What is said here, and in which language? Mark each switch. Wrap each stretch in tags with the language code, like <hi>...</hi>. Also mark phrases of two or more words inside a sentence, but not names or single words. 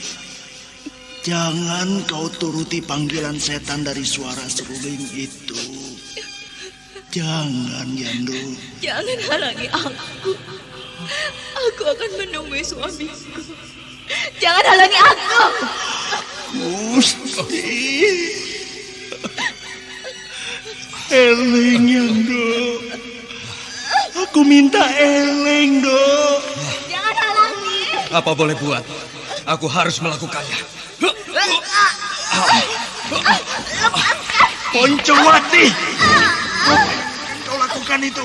<id>Jangan kau turuti panggilan setan dari suara seruling itu. Jangan, Yando. Jangan halangi aku. Aku akan menemui suamiku. Jangan halangi aku. Gusti. Eling, Yando. Aku minta eling, Do. Jangan halangi. Apa boleh buat? Aku harus melakukannya. Poncowati. Kau lakukan itu.</id>